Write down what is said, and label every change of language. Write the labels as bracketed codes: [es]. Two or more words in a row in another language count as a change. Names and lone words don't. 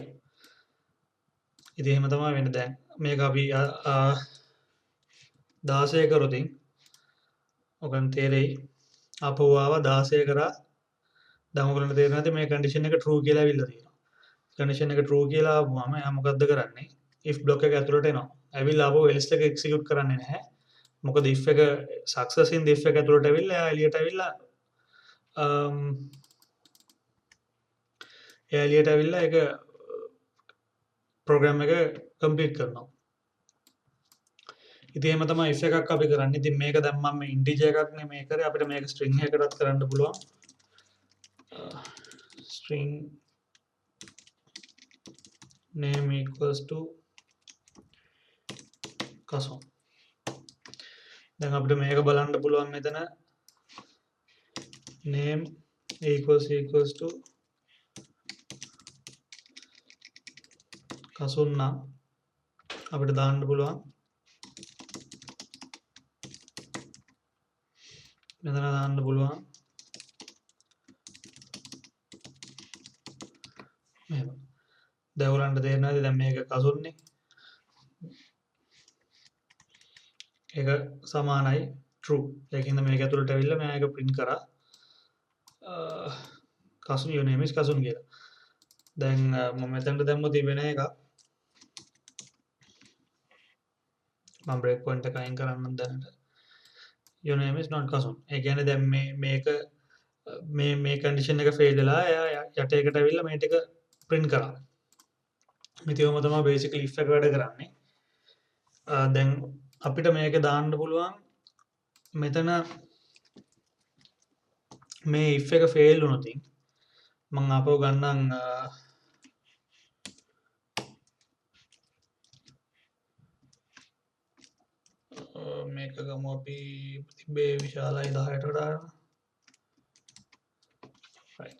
[si] ඉතින් එහෙම තමයි වෙන්නේ. දැන් මේක අපි 16 කරොත් ඔයගන් තේරෙයි. ආපහු ආවා 16 කරා. දැන් ඔයගලන්ට තේරෙනවා ඇති මේ condition එක true කියලා ඇවිල්ලා තියෙනවා. condition එක true කියලා ආවම එයා මොකද්ද කරන්නේ? [en] if block [si] එක ඇතුළට එනවා. ඇවිල්ලා ආපහු else එක execute කරන්නේ නැහැ. මොකද if එක [en] success in if [si] එක ඇතුළට ඇවිල්ලා එයා එළියට ඇවිල්ලා ඒක program එක complete කරනවා. ඉතින් එහෙම තමයි if එකක් අපි කරන්නේ. ඉතින් මේක දැන් මම integer එකක් නෙමෙයි කරේ. අපිට මේක string එකකටත් කරන්න පුළුවන්. [en] string name equals to custom. [si] දැන් අපිට මේක බලන්න පුළුවන් මෙතන [en] name equals to [si] කසුන් නම් අපිට දාන්න පුළුවන් මෙතන දාන්න පුළුවන් මෙහෙම. දැන් ඔයගලන්ට තේරෙනවද දැන් මේක කසුන්නේ ඒක සමානයි true. ඒකින්ද මේක ඇතුළට ඇවිල්ලා මම ඒක print කරා කසුන් [en] your name is [si] කසුන් කියලා. දැන් මම මෙතනට දැම්මොත් වෙන එකක් මම [en] break point [si] එක අයින් කරන්නම් දැනට. [en] your name is not [si] කසුන්. ඒ කියන්නේ දැන් මේ condition එක fail වෙලා එයා යට එකට ඇවිල්ලා මේ ටික print කරා. ඉතින් ඔහොම තමයි basically if එක වැඩ කරන්නේ. දැන් අපිට මේක දාන්න පුළුවන් මෙතන මේ if එක fail වුණොත් මම අපව ගන්නම් මේක ගමු අපි තිබේ විශාලයි 10ට වඩා right.